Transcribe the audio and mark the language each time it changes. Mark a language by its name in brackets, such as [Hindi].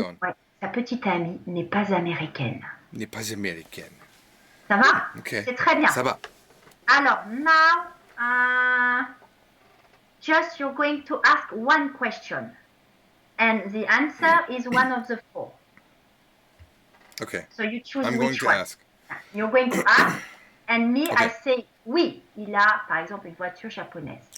[French] Ouais, sa petite amie n'est pas américaine. N'est pas américaine. Ça va? [English] Okay. [French] C'est très bien. Ça va. [English] Alors, now, just you're going to ask one question. And the answer is one of the four. Okay. So you choose I'm which going to one. ask. You're going to ask, and me, Okay. I say, [French] oui, il a, par exemple, une voiture japonaise.